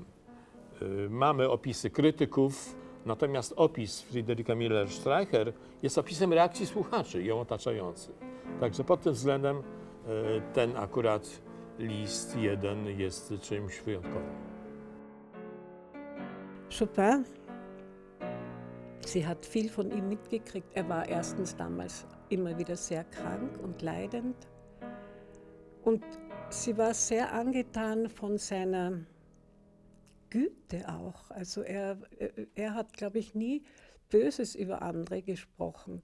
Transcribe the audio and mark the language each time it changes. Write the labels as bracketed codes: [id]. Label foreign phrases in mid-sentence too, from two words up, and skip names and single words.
[pl] Mamy opisy krytyków, natomiast opis Friederike Müller-Streicher jest opisem reakcji słuchaczy ją otaczających. Także pod tym względem ten akurat list jeden jest czymś wyjątkowym. [de] Chopin, sie hat viel von ihm mitgekriegt. Er war erstens damals immer wieder sehr krank und leidend. Und sie war sehr angetan von seiner Güte auch. Also er hat, glaube ich, nie Böses über andere gesprochen.